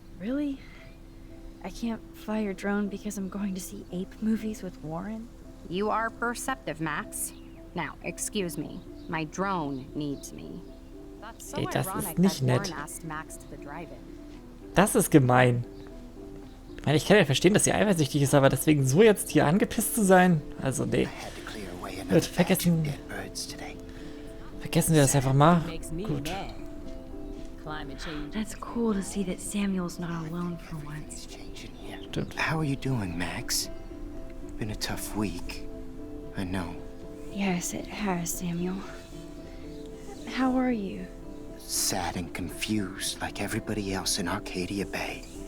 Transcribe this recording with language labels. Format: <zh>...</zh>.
<en>Really? I can't fly your drone because I'm going to see ape movies with Warren? You are perceptive, Max. Now, excuse me. My drone needs me. That's so</en> <de>Hey, das</de> <en>ironic</en> <de>ist nicht</de> <en>that</en> <de>nett.</de> <en>Warren asked Max to the drive-in.</en> <de>Das ist gemein. Ich meine, ich kann ja verstehen, dass sie eifersüchtig ist, aber deswegen so jetzt hier angepisst zu sein? Also, nee. Gut, vergessen wir das einfach mal. Gut.</de> <en>That's cool to see that Samuel's not alone for once.</en> <de>Stimmt.</de> <en>How are you doing, Max? Been a tough week. I know. Yes, it has, Samuel. How are you? Sad and confused like everybody else in Arcadia Bay.</en>